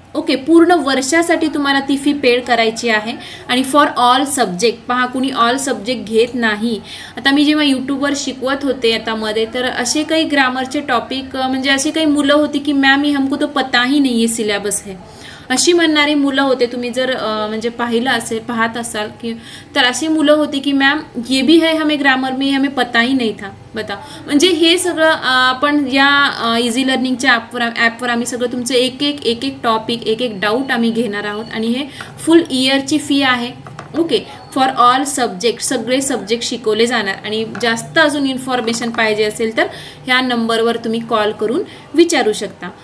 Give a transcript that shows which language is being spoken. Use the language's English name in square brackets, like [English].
[Marathi] Okay, पूर्ण वर्षासाठी तुम्हाला ती फी पेड करायची आहे. आणि फॉर ऑल सब्जेक्ट, पहा कुणी ऑल सब्जेक्ट घेत नाही. आता मी जेव्हा यूट्यूबवर शिकवत होते आता मध्ये, तर असे काही ग्रामरचे टॉपिक, म्हणजे असे काही मुलं होती की मॅम [Hindi] ही हमको तो पता ही नहीं है सिलेबस है, [Marathi] अशी म्हणणारी मुलं होते. तुम्ही जर म्हणजे पाहत असाल की, तर अशी मुलं होती की मॅम [Hindi] ये भी है हमें ग्रामर में, हमें पता ही नहीं था. [Marathi] बताओ, म्हणजे हे सगळं आपण या इझी लर्निंगच्या ॲपवर आम्ही सगळं तुमचं एक टॉपिक, एक डाऊट आम्ही घेणार आहोत. आणि हे फुल इयरची फी आहे. ओके, फॉर ऑल सब्जेक्ट, सगळे सब्जेक्ट शिकवले जाणार. आणि जास्त अजून इन्फॉर्मेशन पाहिजे असेल तर ह्या नंबरवर तुम्ही कॉल करून विचारू शकता.